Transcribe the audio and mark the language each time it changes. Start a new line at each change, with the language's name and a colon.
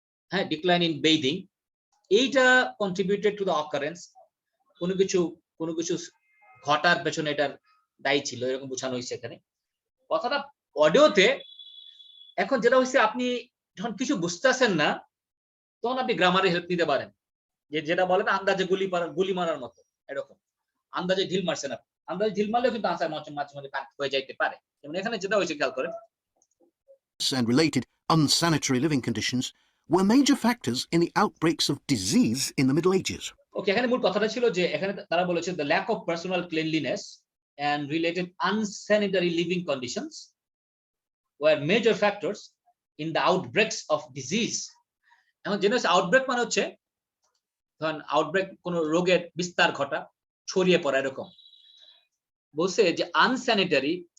Bangla: হ্যাঁ,
English: decline in bathing,
Bangla: এইটা
English: contributed to the occurrence,
Bangla: কোনো কিছু ঘটার পেছনে এটার দায়ী ছিল, এরকম বোঝানো হয়েছে এখানে কথাটা অডিওতে। এখন যেটা হচ্ছে, আপনি যখন কিছু বুঝতেছেন না তখন আপনি গ্রামারের হেল্প নিতে পারেন, যেটা বলে না আন্দাজে গুলি মারার মতো, এরকম আন্দাজে ঢিল মারছেন আপনি, আন্দাজে ঢিল মারলেও কিন্তু আনসার মাঝে মাঝে কাট হয়ে যাইতে পারে। যেমন এখানে যেটা হয়েছে খেয়াল করেন,
English: and related unsanitary living conditions were major factors in the outbreaks of disease in the Middle Ages.
Bangla: ওকে, এখানে মূল কথাটা ছিল যে এখানে তারা বলেছে
English: the lack of personal cleanliness and related unsanitary living conditions were major factors in the outbreaks of disease.
Bangla: এখন যেটা হচ্ছে আউটব্রেক মানে হচ্ছে, ধরেন আউটব্রেক কোন রোগের বিস্তার ঘটা, ছড়িয়ে পড়া, এরকম বলছে যে আনস্যানিটারি